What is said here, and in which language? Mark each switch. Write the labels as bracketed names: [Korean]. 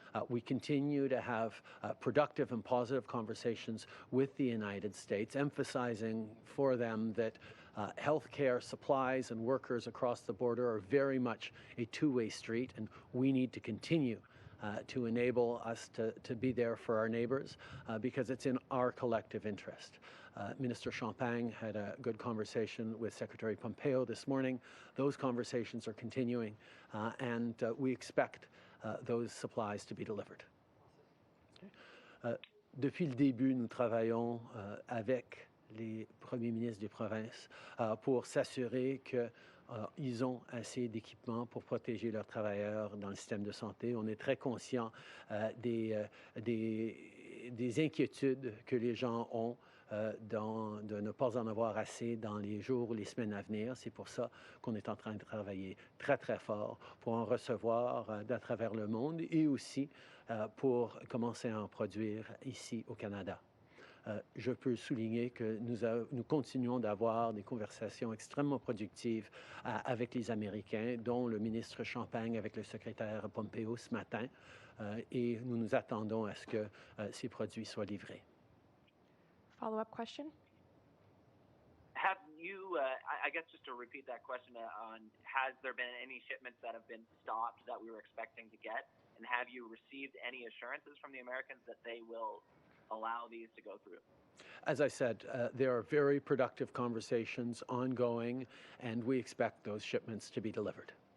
[English] We continue to have productive and positive conversations with the United States, emphasizing for them that healthcare supplies and workers across the border are very much a two-way street, and we need to continue to enable us to be there for our neighbors because it's in our collective interest. Minister Champagne had a good conversation with Secretary Pompeo this morning. Those conversations are continuing, and we expect those supplies to be delivered. Okay. [French] Depuis le début, nous travaillons avec les premiers ministres des provinces pour s'assurer qu'ils ont assez d'équipements pour protéger leurs travailleurs dans le système de santé. On est très conscient des inquiétudes que les gens ont de ne pas en avoir assez dans les jours ou les semaines à venir. C'est pour ça qu'on est en train de travailler très, très fort pour en recevoir d'à travers le monde et aussi pour commencer à en produire ici au Canada. Je peux souligner que nous continuons d'avoir des conversations extrêmement productives avec les Américains, dont le ministre Champagne avec le secrétaire Pompeo ce matin, et nous nous attendons à ce que ces produits soient livrés. [English] Follow-up question? Have you, I guess just to repeat that question has there been any shipments that have been stopped that we were expecting to get? And have you received any assurances from the Americans that they will allow these to go through? As I said, there are very productive conversations ongoing, and we expect those shipments to be delivered.